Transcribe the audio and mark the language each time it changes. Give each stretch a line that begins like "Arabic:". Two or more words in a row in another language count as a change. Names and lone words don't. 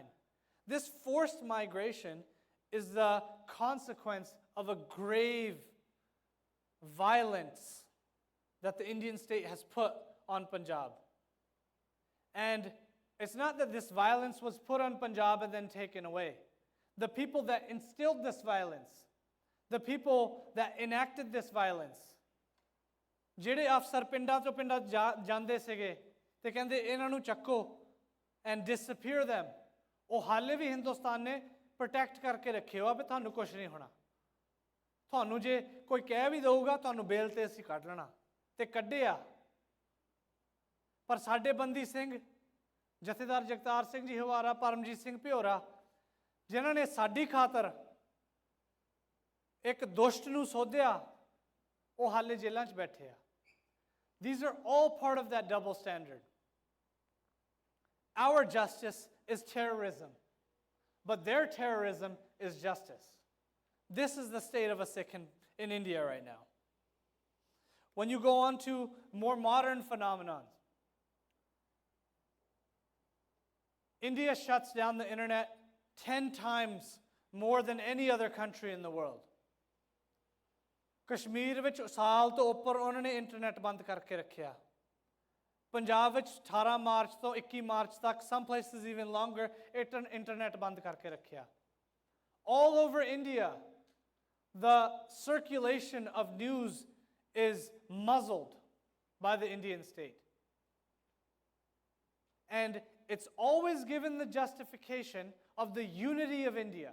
English: This forced migration is the consequence of a grave violence that the Indian state has put on Punjab. And it's not that this violence was put on Punjab and then taken away. The people that instilled this violence, the people that enacted this violence,
Punjabi: ਜਿਹੜੇ ਅਫਸਰ ਪਿੰਡਾਂ ਤੋਂ ਪਿੰਡਾਂ ਜਾਂਦੇ ਸੀਗੇ ਤੇ ਕਹਿੰਦੇ ਇਹਨਾਂ ਨੂੰ ਚੱਕੋ
English: and disappear them,
Punjabi: ਉਹ ਹਾਲੇ ਵੀ ਹਿੰਦੁਸਤਾਨ ਨੇ ਪ੍ਰੋਟੈਕਟ ਕਰਕੇ ਰੱਖੇ ਹੋ ਆ ਵੀ ਤੁਹਾਨੂੰ ਕੁਝ ਨਹੀਂ ਹੋਣਾ. ਤੁਹਾਨੂੰ ਜੇ ਕੋਈ ਕਹਿ ਵੀ ਦਊਗਾ ਤੁਹਾਨੂੰ ਬੇਲ ਤੇ ਅਸੀਂ ਕੱਢ ਲੈਣਾ ਤੇ ਕੱਢਿਆ. ਪਰ ਸਾਡੇ ਬੰਦੀ ਸਿੰਘ ਜਥੇਦਾਰ ਜਗਤਾਰ ਸਿੰਘ ਜੀ ਹਵਾਰਾ, ਪਰਮਜੀਤ ਸਿੰਘ ਭਿਓਰਾ, ਜਿਨ੍ਹਾਂ ਨੇ ਸਾਡੀ ਖਾਤਰ ਇੱਕ ਦੁਸ਼ਟ ਨੂੰ ਸੋਧਿਆ, ਉਹ ਹਾਲੇ ਜੇਲ੍ਹਾਂ 'ਚ ਬੈਠੇ ਆ.
English: These are all part of that double standard. Our justice is terrorism, but their terrorism is justice. This is the state of a Sikh in India right now. When you go on to more modern phenomenons, India shuts down the internet 10 times more than any other country in the world.
Punjabi: ਕਸ਼ਮੀਰ ਵਿੱਚ ਸਾਲ ਤੋਂ ਉੱਪਰ ਉਹਨਾਂ ਨੇ ਇੰਟਰਨੈਟ ਬੰਦ ਕਰਕੇ ਰੱਖਿਆ. ਪੰਜਾਬ ਵਿੱਚ 18 ਮਾਰਚ ਤੋਂ 21 ਮਾਰਚ ਤੱਕ,
English: some places even longer,
Punjabi: ਇੰਟਰਨੈਟ ਬੰਦ ਕਰਕੇ ਰੱਖਿਆ.
English: All over India, the circulation of news is muzzled by the Indian state. And it's always given the justification of the unity of India.